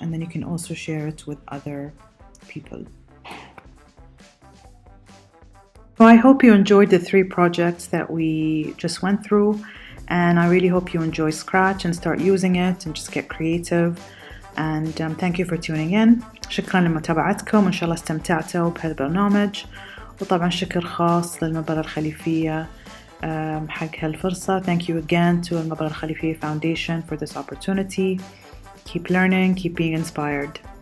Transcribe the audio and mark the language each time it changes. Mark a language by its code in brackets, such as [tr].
[en] And then you can also share it with other people. So I hope you enjoyed the 3 projects that we just went through. And I really hope you enjoy Scratch and start using it and just get creative. And thank you for tuning in. [ar] شكرا لمتابعتكم، إن شاء الله استمتعتوا بهذا البرنامج. وطبعا شكر خاص للمبادرة الخليفية حق هالفرصة. [en] Thank you again to المبادرة الخليفية Foundation for this opportunity. Keep learning, keep being inspired.